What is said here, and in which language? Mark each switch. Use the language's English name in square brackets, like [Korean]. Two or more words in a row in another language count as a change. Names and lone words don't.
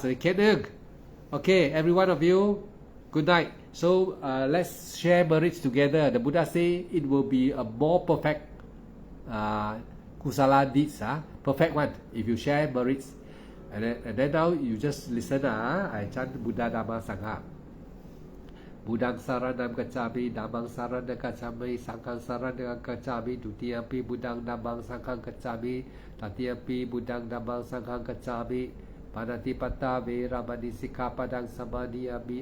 [English] Okay, every one of you, good night. So let's share merits together. The Buddha say it will be a more perfect kusala deeds, perfect one if you share merits. And then now you just listen. I chant Buddha Dhamma Sangha. [Pali] Buddhang saranam gacchami, dhammang saranam gacchami, sanghang saranam gacchami, dutiyampi buddhang dhammang sanghang gacchami, tatiyampi buddhang dhammang sanghang gacchami, panatipata veramani sikkhapadang samadhiyami,